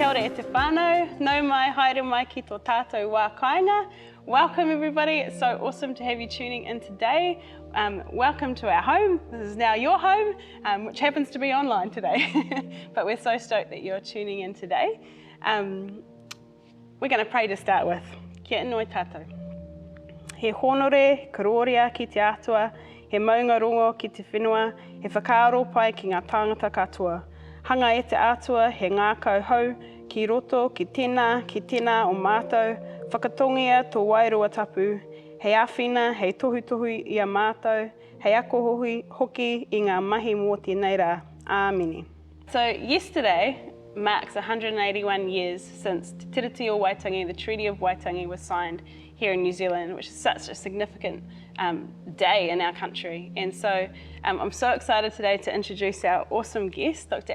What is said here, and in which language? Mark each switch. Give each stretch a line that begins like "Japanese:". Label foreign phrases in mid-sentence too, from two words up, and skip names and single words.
Māori: te whānau, nau mai, haere mai ki tō tātou wā kāinga.
English: Welcome everybody, it's so awesome to have you tuning in today. Welcome to our home, this is now your home, which happens to be online today. But we're so stoked that you're tuning in today. We're going to pray to start with.
Māori: Kia inoi tātou. He honore, karoria ki te atua, he maunga rongo ki te whenua, he whakaaro pai ki ngā tāngata katoa. Hanga e te atua, he ngākau hau, ki roto, ki tēnā o mātou, whakatongia tō wairua tapu, hei āwhina, hei tohu i a mātou, hei ako hoki i ngā mahi mō tēnei rā. Āmini.
English: So yesterday marks 181 years since Te Tiriti o Waitangi, the Treaty of Waitangi, was signed here in New Zealand, which is such a significant day in our country. And so I'm so excited today to introduce our awesome guest, Dr.